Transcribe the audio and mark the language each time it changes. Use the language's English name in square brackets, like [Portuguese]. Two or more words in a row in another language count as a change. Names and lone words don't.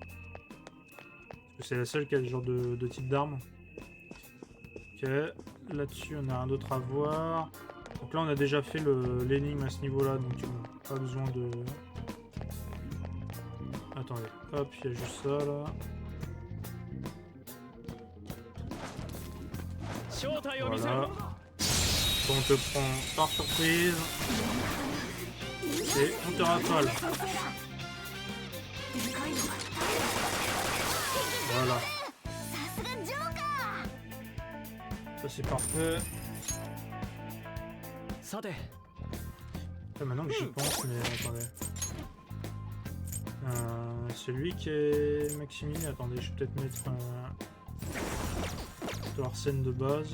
[French] Parce que c'est la seule qui a ce genre de type d'arme. Ok, là-dessus on a un autre à voir. Donc là on a déjà fait l'énigme à ce niveau-là, donc pas besoin de... Attendez, hop, il y a juste ça là. [Japanese] 正体を見せろ [French] Voilà. On te prend par surprise. Et on te rafale. Voilà. [Japanese] さすがジョーカ [French] Ça c'est parfait. [Japanese] さて [French] Là, maintenant que j'y pense, mais attendez. C'est lui qui est Maximilien. Attendez, je vais peut-être mettre de Arsène de base.